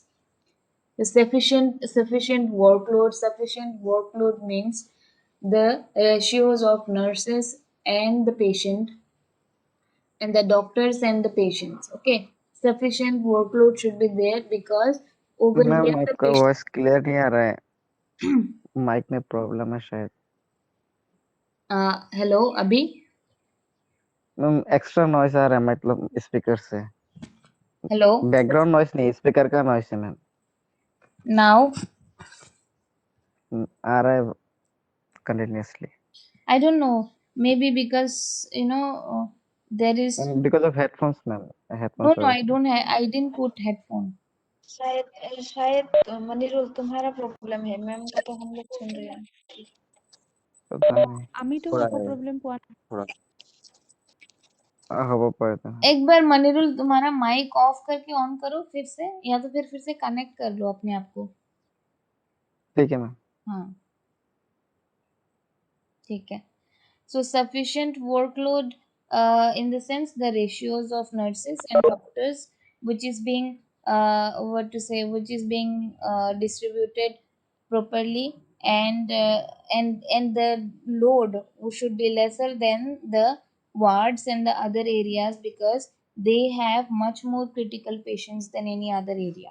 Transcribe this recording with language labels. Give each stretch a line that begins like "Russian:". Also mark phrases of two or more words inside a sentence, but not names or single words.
English: The sufficient workload means the ratios of nurses and the patient and the doctors and the patients. Okay, sufficient workload should be there because over मैम here the
Hindi: आपका
English: patient. voice clear
Hindi: नहीं आ रहा है, माइक में प्रॉब्लम है शायद।
English: Hello, Abhi.
Hindi: मैम
English: extra noise
Hindi: आ रहा है, मतलब स्पीकर से।
English: Hello. background noise
Hindi: नहीं, स्पीकर का नॉइज है मैम।
English: Now
Hindi: आ रहा है कंटिन्यूअसली।
English: I don't know. Maybe because there is because of headphones ma'am, no हेडफोन्स no
Hindi: वजह
English: I
Hindi: से।
English: don't have I didn't put headphone.
Hindi: शायद शायद मनीरुल तुम्हारा प्रॉब्लम है, मैम का तो हम लोग सुन रहे हैं। पता नहीं,
Assamese: আমি তো
Hindi: थोड़ा
Assamese: একো প্রবলেম পোৱা নাই। थोड़ा হ'ব পাৰে तो।
Hindi: एक बार मनीरुल तुम्हारा माइक ऑफ करके ऑन करो फिर से, या तो फिर से कनेक्ट कर लो अपने आप को। ठीक है मैम। हाँ ठीक है।
English: So sufficient workload in the sense the ratios of nurses and doctors which is being which is being distributed properly, and the load should be lesser than the wards and the other areas because they have much more critical patients than any other area.